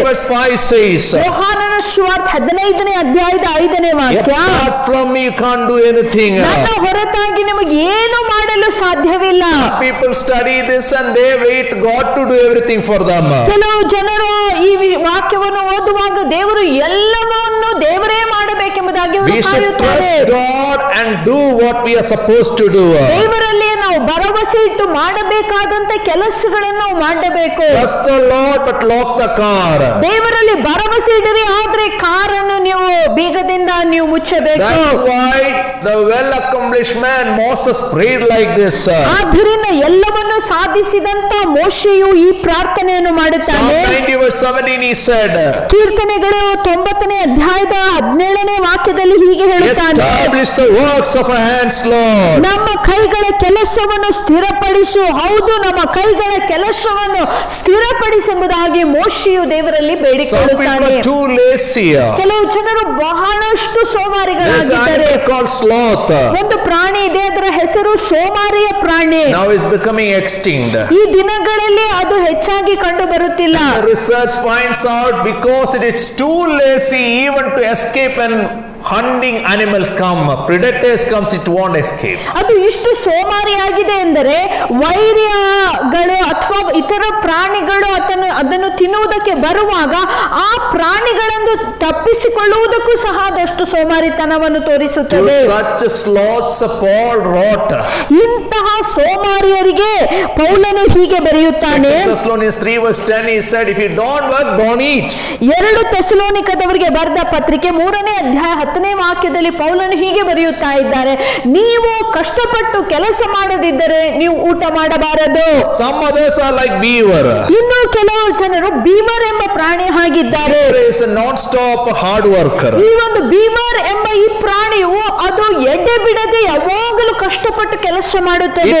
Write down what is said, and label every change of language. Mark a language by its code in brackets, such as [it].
[en] Verse 5 says, [kn] ಯೋಹಾನನ ಸುವಾರ್ತೆ 15ನೇ ಅಧ್ಯಾಯದ 5ನೇ ವಾಕ್ಯ, [en] apart from me you can't do anything. [kn] ನನ್ನ ಹೊರತಾಗಿ ನಿಮಗೆ ಏನು ಮಾಡಲು ಸಾಧ್ಯವಿಲ್ಲ. [en] People study this and they wait God to do everything for them. [kn] ಕೆಲವು ಜನರು ಈ ವಾಕ್ಯವನ್ನು ಓದುವಾಗ ದೇವರು ಎಲ್ಲವನ್ನೂ ದೇವರೇ ಮಾಡಬೇಕೆಂಬುದಾಗಿ ಅವರು [en] We should [kn] ಕಾಯುತ್ತಾರೆ. [en] trust God and do what we are supposed to do. [kn] ದೇವರಲ್ಲಿ ನಾವು ಭರವಸೆ ಇಟ್ಟು ಮಾಡಬೇಕಾದಂತ ಕೆಲಸಗಳನ್ನು ನಾವು ಮಾಡಬೇಕು. [en] Trust the Lord but lock the car. [kn] ದೇವರಲ್ಲಿ ಭರವಸೆ ಇಡಿರಿ, ಆದ್ರೆ ಕಾರನ್ನು ನೀವು ಬೀಗದಿಂದ ನೀವು ಮುಚ್ಚಬೇಕು. [en] That's why the well accomplished man Moses prayed like this. [kn] ಆದ್ದರಿಂದ ಎಲ್ಲವನ್ನು ಸಾಧಿಸಿದಂತ ಮೋಶೆಯು ಈ ಪ್ರಾರ್ಥನೆಯನ್ನು [en] Psalm [kn] ಮಾಡುತ್ತಾನೆ. [en] 90 verse 17 he said, [kn] ಕೀರ್ತನೆಗಳು 90ನೇ ಅಧ್ಯಾಯದ 17ನೇ ವಾಕ್ಯದಲ್ಲಿ ಹೀಗೆ ಹೇಳುತ್ತಾನೆ, [en] establish the works of our hands, Lord. [kn] ನಮ್ಮ ಕೈಗಳ ಕೆಲಸವನ್ನು ಸ್ಥಿರಪಡಿಸು. ಹೌದು, ನಮ್ಮ ಕೈಗಳ ಕೆಲಸವನ್ನು ಸ್ಥಿರಪಡಿಸೆಂಬುದಾಗಿ ಮೋಶೆಯು ದೇವರಲ್ಲಿ [en] Some people [kn] ಬೇಡಿಕೊಳ್ಳುತ್ತಾನೆ. [en] are too lazy. [kn] ಕೆಲವು ಜನರು ಬಹಳಷ್ಟು [en] There's an [kn] ಸೋಮಾರಿಗಳಾಗಿದ್ದಾರೆ. [en] animal called sloth. [kn] ಒಂದು ಪ್ರಾಣಿ ಇದೆ, ಅದರ ಹೆಸರು ಸೋಮಾರಿಯ ಪ್ರಾಣಿ. [en] Now it's becoming extinct. [kn] ಈ ದಿನಗಳಲ್ಲಿ ಅದು ಹೆಚ್ಚಾಗಿ ಕಂಡು ಬರುತ್ತಿಲ್ಲ. [en] The research finds out because it is too lazy even to escape when hunting animals come, predators comes, it won't escape. [kn] ಅದು ಇಷ್ಟು ಸೋಮಾರಿಯಾಗಿದೆ ಎಂದರೆ ವೈರ್ಯಗಳು ಅಥವಾ ಇತರ ಪ್ರಾಣಿಗಳು ಅದನ್ನು ತಿನ್ನುವುದಕ್ಕೆ ಬರುವಾಗ ಆ ಪ್ರಾಣಿಗಳನ್ನು ತಪ್ಪಿಸಿಕೊಳ್ಳುವುದಕ್ಕೂ ಸಹ ಅದಷ್ಟು ಸೋಮಾರಿತನವನ್ನು [en] To [kn] ತೋರಿಸುತ್ತದೆ. [en] such sloths Paul wrote. [kn] ಇಂತಹ ಸೋಮಾರಿಯರಿಗೆ ಪೌಲನು ಹೀಗೆ ಬರೆಯುತ್ತಾನೆ. [en] Thessalonians 3 verse 10 he said, if you don't work, don't eat. [kn] 2 ಥೆಸಲೋನಿಕದವರಿಗೆ ಬರೆದ ಪತ್ರಿಕೆ 3ನೇ ಅಧ್ಯಾಯ 10ನೇ ವಾಕ್ಯದಲ್ಲಿ ಪೌಲನು ಹೀಗೆ ಬರೆಯುತ್ತಾ ಇದ್ದಾರೆ, ನೀವು ಕಷ್ಟಪಟ್ಟು ಕೆಲಸ ಮಾಡದಿದ್ದರೆ ನೀವು ಊಟ ಮಾಡಬಾರದು. [en] Some others are like beaver. [kn] ಇನ್ನು ಕೆಲವು ಜನರು ಬೀಮರ್ ಎಂಬ ಪ್ರಾಣಿ ಹಾಗಿದ್ದಾರೆ. [en] Beaver is a non-stop hard worker. [kn] ಈ ಒಂದು ಬೀಮರ್ ಎಂಬ ಈ ಪ್ರಾಣಿಯು ಅದು ಎಡೆ ಬಿಡದೆ ಯಾವಾಗಲೂ ಕಷ್ಟಪಟ್ಟು ಕೆಲಸ ಮಾಡುತ್ತದೆ.